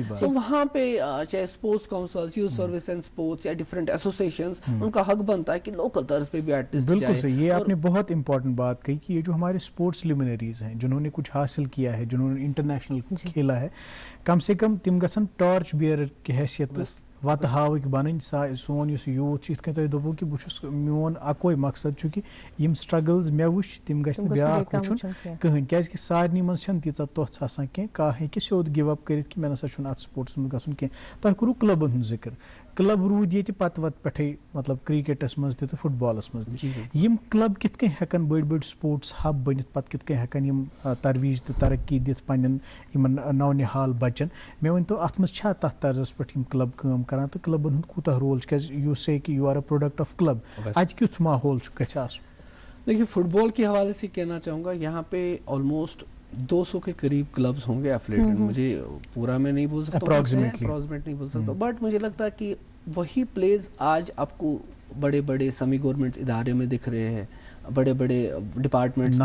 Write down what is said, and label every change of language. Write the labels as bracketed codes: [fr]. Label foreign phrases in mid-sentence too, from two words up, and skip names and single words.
[ur] تو وہاں پہ چاہے اسپورٹس کاؤنسل, یوتھ سروس اینڈ اسپورٹس یا [en] different associations, [ur] ان کا حق بنتا ہے کہ لوکل طرز پہ بھی [en] at least [ur] جائے. بالکل صحیح. یہ آپ نے بہت امپورٹنٹ بات کہی کہ یہ جو ہمارے [en] sports luminaries [ur] ہیں جنہوں نے کچھ حاصل کیا ہے, جنہوں نے انٹرنیشنل کھیلا ہے, کم سے کم [ks] تم گژھن [en] torch bearer [ur] کی حیثیت [ks] وت ہاوک بنن. سون اس یوتھ یتھ کن تُہۍ دوٚپوُ کہ بہٕ میون اکوے مقصد چھُ کہ یم سٹرگلز مےٚ وٕچھ تِم گژھِ نہٕ بیٛاکھ وٕچھُن کٕہٕنۍ, کیازکہِ سارنٕے منٛز چھنہٕ تیٖژاہ توٚژھ آسان کینٛہہ. کانٛہہ ہیٚکہِ سیوٚد [en] give up [ks] کٔرِتھ کہ مےٚ نسا چھُنہٕ اتھ سپورٹس منٛز گژھُن کینٛہہ. تۄہہِ کوٚروٕ کلبن ہُنٛد ذکر. کلب روٗدۍ ییٚتہِ پتہٕ وتہٕ پٮ۪ٹھے مطلب کرکٹس منٛز تہِ تہٕ فٹ بالس منٛز تہِ. یم کلب کِتھ کٔنۍ ہٮ۪کن بٔڑۍ بٔڑۍ [en] sports hub [ks] بٔنِتھ, پتہٕ کِتھ کٔنۍ ہٮ۪کن یم ترویج تہٕ ترقی دِتھ پننٮ۪ن یمن نونِحال بچن. مےٚ ؤنۍتو اتھ منٛز چھا تتھ طرزس پٮ۪ٹھ یم کلب کٲم کران تہٕ کلبن ہُنٛد کوٗتاہ رول چھُ, کیازِ [en] you say [ks] کہ [en] you are a product of club, [ks] اتہِ کیُتھ ماحول چھُ گژھِ آسُن. [ur] دیکھیے فٹ بال کے حوالے سے کہنا چاہوں گا یہاں پہ آلموسٹ 200 کے قریب کلبز ہوں گے ایفلیٹڈ. مجھے پورا میں نہیں بول سکتا, اپروکسیمیٹ نہیں بول سکتا, بٹ مجھے لگتا ہے کہ وہی پلیز آج آپ کو بڑے بڑے [en] semi government [ur] ادارے میں دکھ رہے ہیں, بڑے بڑے ڈپارٹمنٹس